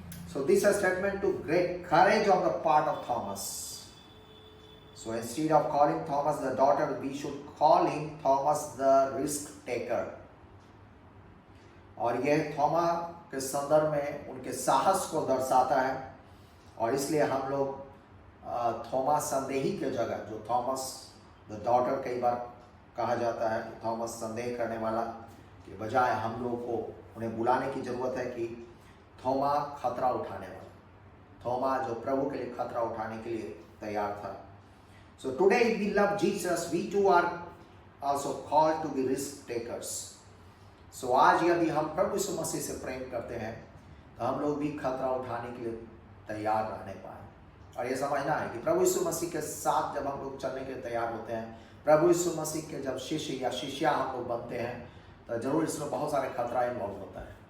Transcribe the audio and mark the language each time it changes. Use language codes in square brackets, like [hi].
[en] So this is a statement to great courage on the part of Thomas. So instead of calling Thomas the daughter, we should call him Thomas the risk taker. [hi] और ये थोमा के संदर्भ में उनके साहस को दर्शाता है, और इसलिए हम लोग थोमा संदेही के जगह, जो [en] Thomas the doubter [hi] कई बार कहा जाता है, थॉमस संदेह करने वाला के बजाय हम लोग को उन्हें बुलाने की जरूरत है कि थोमा खतरा उठाने वाला, थोमा जो प्रभु के लिए खतरा उठाने के लिए तैयार था। [en] So today if we love Jesus, we too are also called to be risk takers. [hi] So आज यदि हम प्रभु यीशु मसीह से प्रेम करते हैं तो हम लोग भी खतरा उठाने के लिए तैयार रहने पाए, और ये समझना है कि प्रभु यीशु मसीह के साथ जब हम लोग चलने के लिए तैयार होते हैं, प्रभु यीशु मसीह के जब शिष्य या शिष्या हम लोग बनते हैं, तो जरूर इसमें बहुत सारे खतरा इन्वॉल्व होता है।